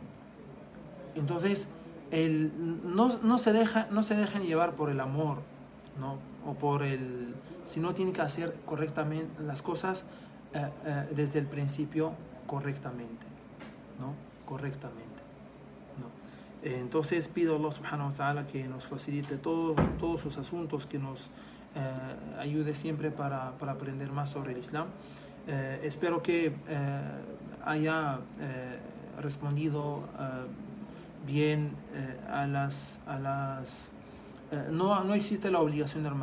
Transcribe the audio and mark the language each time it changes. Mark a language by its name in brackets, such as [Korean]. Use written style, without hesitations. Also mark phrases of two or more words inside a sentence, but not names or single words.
[Spanish] Entonces, no se dejen llevar por el amor, ¿no? O sino tienen que hacer correctamente las cosas desde el principio correctamente, ¿no? Correctamente, ¿no? Entonces pido a Allah [Arabic] سبحانه وتعالى [Spanish] que nos facilite todos sus asuntos, que nos ayude siempre para aprender más sobre el Islam. Espero que haya respondido bien no existe la obligación, hermano.